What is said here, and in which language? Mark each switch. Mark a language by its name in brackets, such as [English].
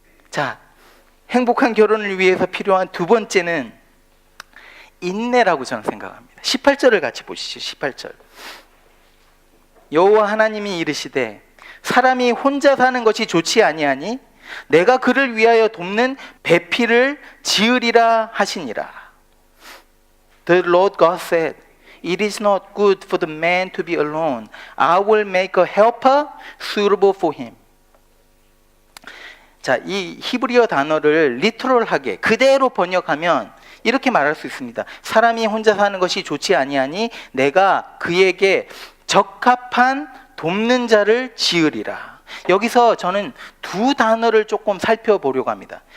[Korean] 자, 행복한 결혼을 위해서 필요한 두 번째는 인내라고 저는 생각합니다. 18절을 같이 보시죠. 18절. 여호와 하나님이 이르시되 사람이 혼자 사는 것이 좋지 아니하니 내가 그를 위하여 돕는 배필을 지으리라 하시니라. [English] The Lord God said, It is not good for the man to be alone. I will make a helper suitable for him. [Korean] 자, 이 히브리어 단어를 리터럴하게 그대로 번역하면 이렇게 말할 수 있습니다. 사람이 혼자 사는 것이 좋지 아니하니 내가 그에게 적합한 돕는 자를 지으리라. 여기서 저는 두 단어를 조금 살펴보려고 합니다.